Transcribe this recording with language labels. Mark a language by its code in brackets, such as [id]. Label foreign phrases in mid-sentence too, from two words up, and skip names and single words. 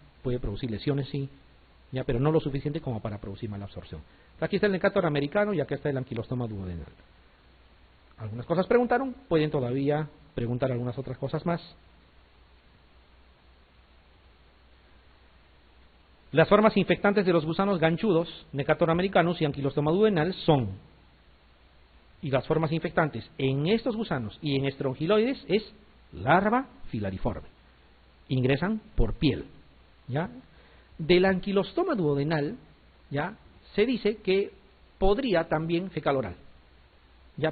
[es] Puede producir lesiones, sí, ya, pero no lo suficiente como para producir malabsorción. Aquí está el Necator americano y acá está el Ankylostoma duodenal. Algunas cosas preguntaron, pueden todavía preguntar algunas otras cosas más. Las formas infectantes de los gusanos ganchudos, Necator americanus y Ankylostoma duodenal son, y las formas infectantes en estos gusanos y en estrongiloides es larva filariforme. Ingresan por piel, ¿ya? Del Ankylostoma duodenal, ¿ya?, se dice que podría también fecal oral, ¿ya?